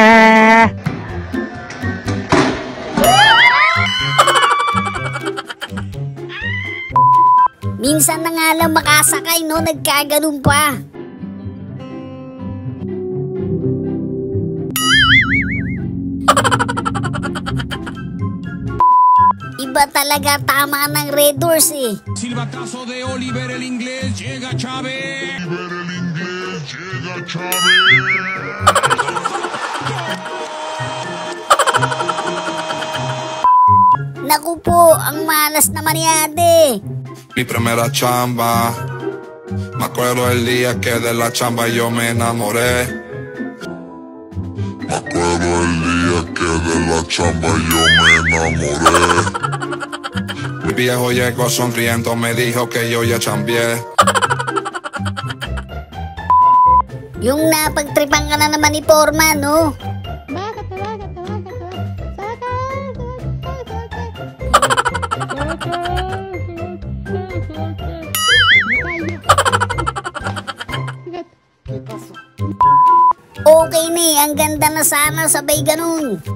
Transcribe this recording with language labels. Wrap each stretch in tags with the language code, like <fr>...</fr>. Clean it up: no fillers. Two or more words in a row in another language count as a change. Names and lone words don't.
<tl>Minsan na nga lang makasakay no, nagkaganon pa. Iba talaga tama ng Red Doors eh.</tl> <es>Silbatazo de Oliver el Inglés, llega Chávez. Oliver el Inglés, llega Chávez.</es> <tl>Naku po, ang malas naman ni ate.</tl> <es>Mi primera chamba, me acuerdo el día que de la chamba yo me enamoré. Me acuerdo el día que de la chamba yo me enamoré. Mi viejo llegó sonriendo, me dijo que yo ya chambié.</es> <tl>Yung napagtripan ka na naman ni Foreman, no? Okay na eh, ang ganda na sana sabay ganun.</tl>